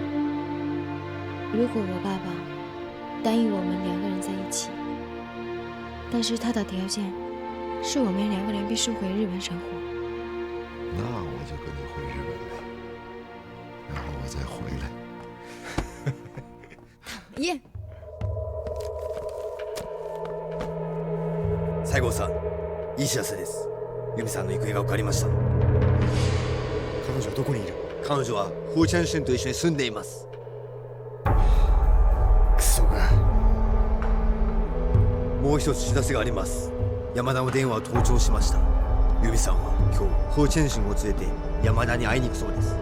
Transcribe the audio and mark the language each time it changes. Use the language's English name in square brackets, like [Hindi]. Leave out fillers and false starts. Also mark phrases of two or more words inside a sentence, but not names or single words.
[Chinese] 如果我爸爸答应我们2个人在一起，但是他的条件是我们2个人必须回日本生活，那我就跟你回日本呗，然后我再回来。耶！ [Japanese] 西郷さん、いい知らせです。由美さんの行方が分かりました。彼女はどこにいる？彼女はフーチャンシュンと一緒に住んでいます。クソが。もう一つ知らせがあります。山田の電話を盗聴しました。由美さんは今日フーチャンシュンを連れて山田に会いに行くそうです。